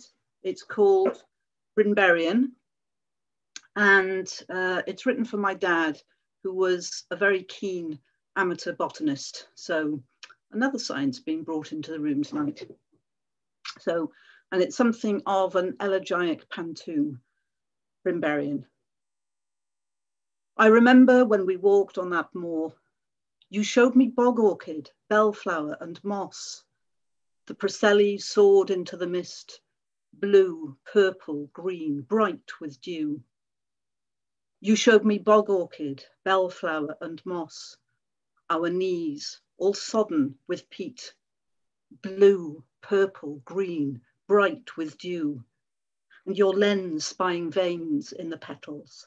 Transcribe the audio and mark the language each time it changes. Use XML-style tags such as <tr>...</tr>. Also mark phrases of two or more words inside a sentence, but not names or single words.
<en>It's called Brinberian, and it's written for my dad, who was a very keen amateur botanist. So another science being brought into the room tonight. So, and it's something of an elegiac pantoum. Brinberian. I remember when we walked on that moor, you showed me bog orchid, bellflower and moss. The Preseli soared into the mist, blue, purple, green, bright with dew. You showed me bog orchid, bellflower and moss, our knees all sodden with peat, blue, purple, green, bright with dew, and your lens spying veins in the petals.</en>